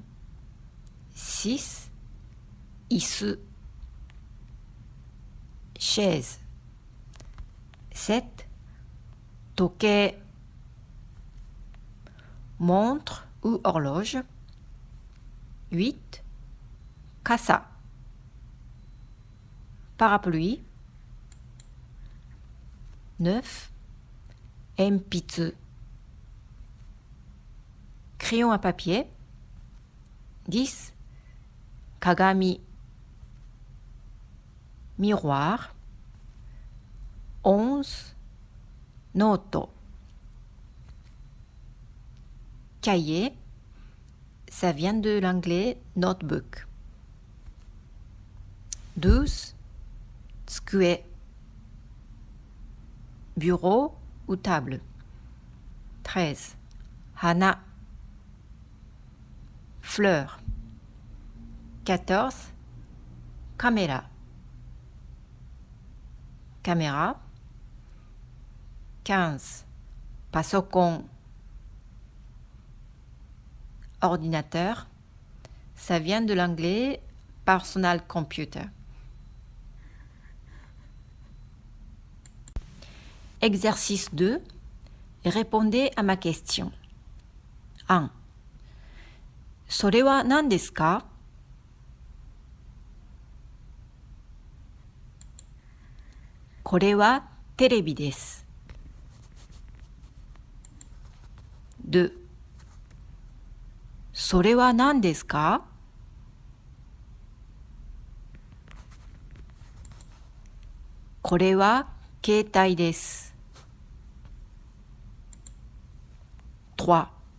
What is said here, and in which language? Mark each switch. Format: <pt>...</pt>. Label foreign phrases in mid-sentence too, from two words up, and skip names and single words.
<fr>6. 椅子 chaise. 7. 時計 montre ou horloge. 8. 傘 parapluie. 9. 鉛筆 crayon à papier. 10. 鏡 miroir. 11. ノート cahier, ça vient de l'anglais notebook. 12. 机 bureau ou table. 13. 花 fleur. 14. Caméra. Caméra. 15. パソコン ordinateur. Ça vient de l'anglais</fr> <en>personal computer.</en> <fr>Exercice 2. Répondez à ma question. 1.</fr> <ja>それは何ですか？これはテレビです。2. それは何ですか？これは携帯です。3.</ja>